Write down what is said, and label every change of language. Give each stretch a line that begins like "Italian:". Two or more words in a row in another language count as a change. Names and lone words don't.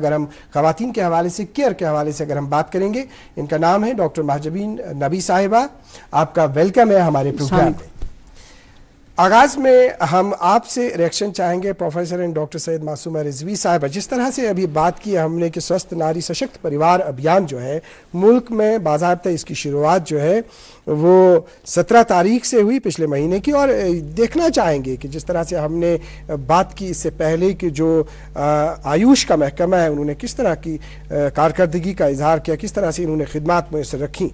Urdu: اگر ہم خواتین کے حوالے سے، کیئر کے حوالے سے اگر ہم بات کریں گے، ان کا نام ہے ڈاکٹر مہجبین نبی صاحبہ، آپ کا ویلکم ہے ہمارے پروگرام میں۔ آغاز میں ہم آپ سے ریئیکشن چاہیں گے
English: professor and doctor
Urdu: سید معصومہ رضوی صاحبہ، جس طرح سے ابھی بات کی ہم نے کہ سوستھ ناری سشکت پریوار ابھیان جو ہے ملک میں باضابطہ اس کی شروعات جو ہے وہ 17 تاریخ سے ہوئی پچھلے مہینے کی، اور دیکھنا چاہیں گے کہ جس طرح سے ہم نے بات کی اس سے پہلے کہ جو آیوش کا محکمہ ہے انہوں نے کس طرح کی کارکردگی کا اظہار کیا، کس طرح سے انہوں نے خدمات میسر رکھیں۔